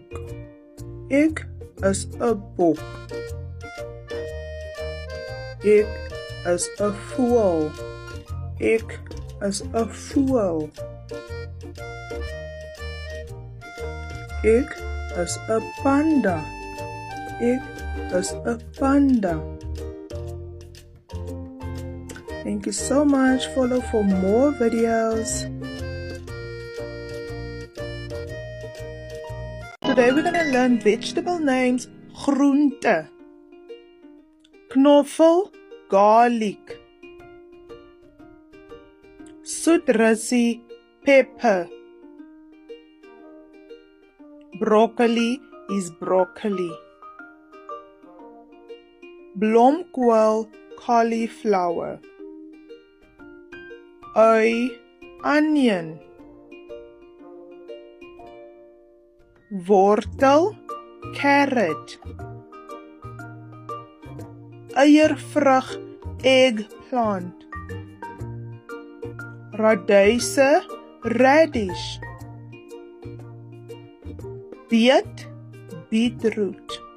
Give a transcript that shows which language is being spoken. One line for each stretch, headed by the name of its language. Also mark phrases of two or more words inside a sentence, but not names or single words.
Afrikaans: Ek is 'n bok. Ek is 'n voël. Ek is 'n voël. Ek is 'n panda. Ek is 'n panda.
English: Thank you so much. Follow for more videos. Today we're going to learn vegetable names.
Afrikaans: Groente. Knoffel, garlic. Soetrussie, pepper. Broccoli is broccoli. Blomkool, cauliflower. Ui, onion. Wortel,
English: carrot.
Afrikaans: Eiervrug, eggplant. Raduise, radish. Beet, beetroot.